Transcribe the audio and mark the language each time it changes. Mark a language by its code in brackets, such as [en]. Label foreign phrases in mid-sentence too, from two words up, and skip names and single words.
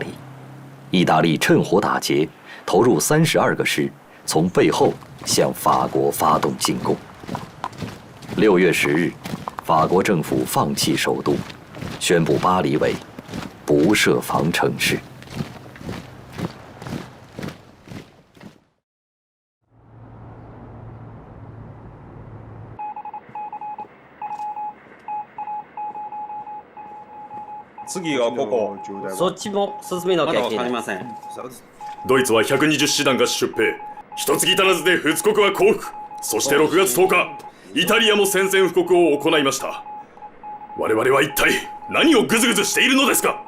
[zh] 意大利趁火打劫，投入32个师，从背后向法国发动进攻。6月10日，法国政府放弃首都，宣布巴黎为不设防城市。 [ja] 次がここ。そっちも進めなきゃいけない。まだわかりません。ドイツは120師団が出兵。一月足らずで仏国は降伏。そして6月10日、イタリアも宣戦布告を行いました。我々は一体何をグズグズしているのですか。